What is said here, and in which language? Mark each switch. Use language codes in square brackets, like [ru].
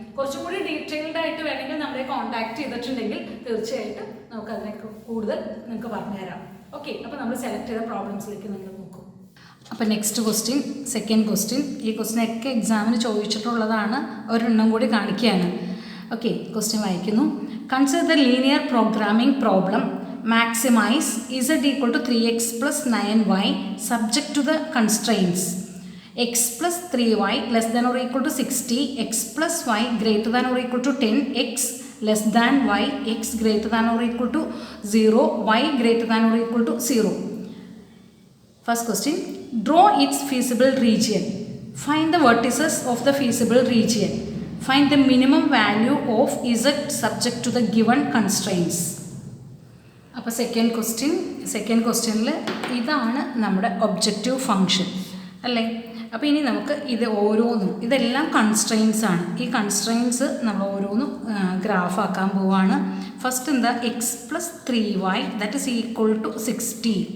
[ml] കുറച്ചും കൂടി ഡീറ്റെയിൽഡ് ആയിട്ട് വേണമെങ്കിൽ നമ്മളെ കോൺടാക്ട് ചെയ്തിട്ടുണ്ടെങ്കിൽ തീർച്ചയായിട്ടും നമുക്ക് അതിനൊക്കെ കൂടുതൽ നിങ്ങൾക്ക് പറഞ്ഞുതരാം. ഓക്കെ, അപ്പോൾ നമ്മൾ സെലക്ട് ചെയ്ത പ്രോബ്ലംസിലേക്ക് നിങ്ങൾ നോക്കും. അപ്പോൾ നെക്സ്റ്റ് ക്വസ്റ്റ്യൻ, സെക്കൻഡ് ക്വസ്റ്റ്യൻ. ഈ ക്വസ്റ്റ്യൻ ഒക്കെ എക്സാമിന് ചോദിച്ചിട്ടുള്ളതാണ്, ഒരെണ്ണം കൂടി കാണിക്കുകയാണ്. ഓക്കെ, ക്വസ്റ്റ്യൻ വായിക്കുന്നു. [en] Consider the linear programming problem maximise z equal to 3x plus 9y subject to the constraints x plus 3y less than or equal to 60, x plus y greater than or equal to 10, x less than y, x greater than or equal to 0, y greater than or equal to 0. First question, draw its feasible region. Find the vertices of the feasible region. Find the minimum value of z subject to the given constraints. [ml] അപ്പോൾ second ക്വസ്റ്റ്യനിൽ ഇതാണ് നമ്മുടെ objective function അല്ലേ. അപ്പോൾ ഇനി നമുക്ക് ഇത് ഓരോന്നും, ഇതെല്ലാം കൺസ്ട്രെയിൻസ് ആണ്. ഈ കൺസ്ട്രെയിൻസ് നമ്മൾ ഓരോന്നും ഗ്രാഫാക്കാൻ പോവുകയാണ്. [en] first [ml] എന്താ, [en] X plus 3y that is equal to 60.